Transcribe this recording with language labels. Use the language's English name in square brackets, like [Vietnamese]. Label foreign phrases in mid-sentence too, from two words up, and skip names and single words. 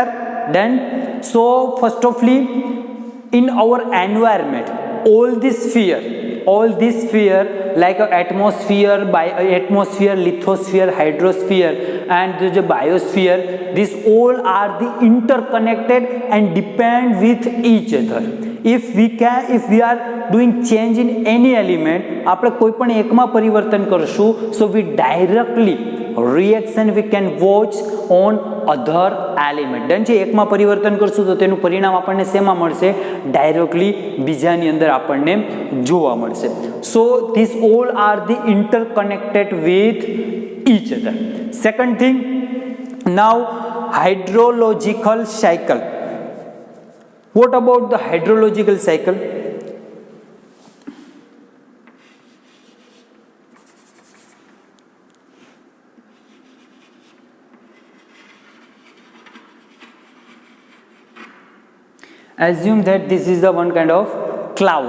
[English] Then so first of all, in our environment, all this sphere like atmosphere, atmosphere, lithosphere, hydrosphere and the biosphere, these all are the interconnected and depend with each other. If we are doing change in any element, [Gujarati] આપણે કોઈ પણ એકમાં પરિવર્તન કરશું, [English] so we directly reaction we can watch on other element. [Gujarati] ડન છે, એકમાં પરિવર્તન કરશું તો તેનું પરિણામ આપણને શેમાં મળશે? ડાયરેક્ટલી બીજાની અંદર આપણને જોવા મળશે. [English] So these all are the interconnected with each other. Second thing, now hydrological cycle. What about the hydrological cycle? Assume that this is the one kind of cloud.